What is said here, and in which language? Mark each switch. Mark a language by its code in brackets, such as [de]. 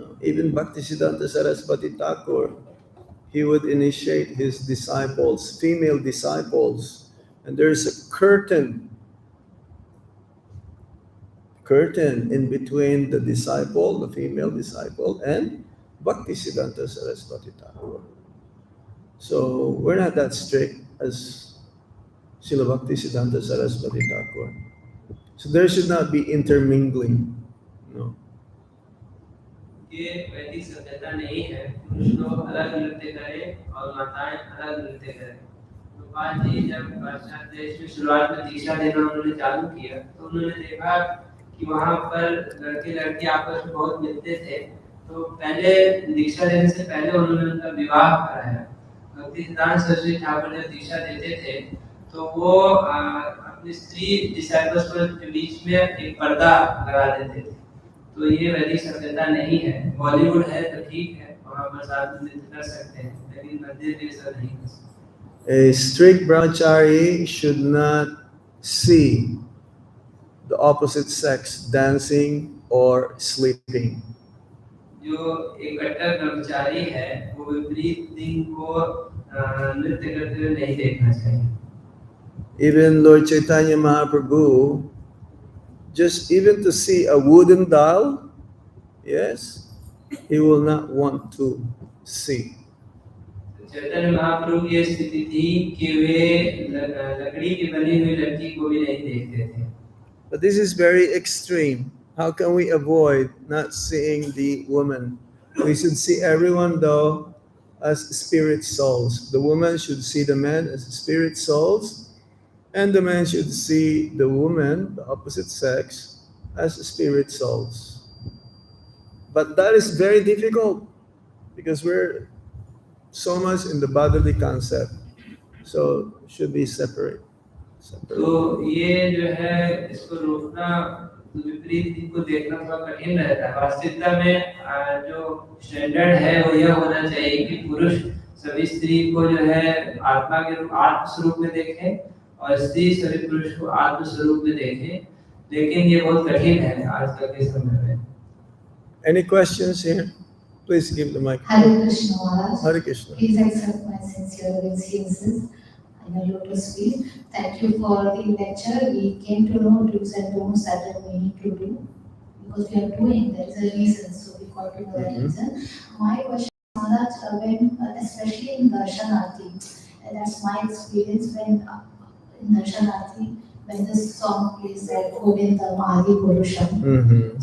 [en] Even Bhaktisiddhanta Saraswati Thakur, he would initiate his disciples, female disciples, and there's a curtain in between the disciple, the female disciple, and Bhaktisiddhanta Saraswati Thakur. So we're not that strict as Srila Bhaktisiddhanta Saraswati Thakur. So there should not be intermingling. No. [hi] ये वैदिक सभ्यता नहीं है. पुरुष लोग अलग नृत्य करें और माताएं अलग नृत्य करें. गोपाल जी जब पाश्चात्य देश में शुरुआत में दीक्षा देना उन्होंने चालू किया, तो उन्होंने देखा कि वहाँ पर लड़के लड़की आपस में बहुत मिलते थे. तो पहले दीक्षा देने से पहले उन्होंने उनका विवाह कराया. भक्ति सिद्धांत सरस्वती ठाकुर जब दीक्षा देते थे, तो वो अपनी स्त्री डिसाइपल्स के बीच में एक पर्दा लगा देते थे. तो ये वैदिक सभ्यता नहीं है. बॉलीवुड है तो ठीक है, वहाँ पर साथ में नृत्य कर सकते हैं, लेकिन मंदिर में ऐसा नहीं कर सकते. [en] A strict brahmachari should not see the opposite sex dancing or sleeping. [hi] जो एक कट्टर ब्रह्मचारी है, वो विपरीत लिंग को नृत्य करते हुए नहीं देखना चाहिए. [en] Even Lord Chaitanya Mahaprabhu, just even to see a wooden doll, yes, he will not want to see. [hi] Chaitanya Mahaprabhu की स्थिति थी कि वे लकड़ी की बनी हुई लड़की को भी नहीं देखते थे. [en] But this is very extreme. How can we avoid not seeing the woman? We should see everyone though as spirit souls. The woman should see the man as spirit souls, and the man should see the woman, the opposite sex, as spirit souls. But that is very difficult because we're so much in the bodily concept. So it should be separate. [hi] तो ये जो है इसको रोकना, विपरीत लिंग को देखना थोड़ा कठिन रहता है. वास्तविकता में जो स्टैंडर्ड है वो यह होना चाहिए कि पुरुष सभी स्त्री को जो है आत्मा के रूप, आत्म स्वरूप में देखे, और स्त्री सभी पुरुष को आत्म स्वरूप में देखे. लेकिन ये बहुत कठिन है आजकल के समय में. [en] Any questions here? Please give the mic. Hare Krishna Maharaj. Hare Krishna. Please accept my sincere obeisances in a lotus feet. Thank you for the lecture. We came to know do's and don'ts that we need to do because we are doing. There is a reason, so we got to know that reason. My question, Maharaj, when especially in Darshanarti, that's my experience when in Darshanarti, when this song plays that Govinda Mahari Purusham.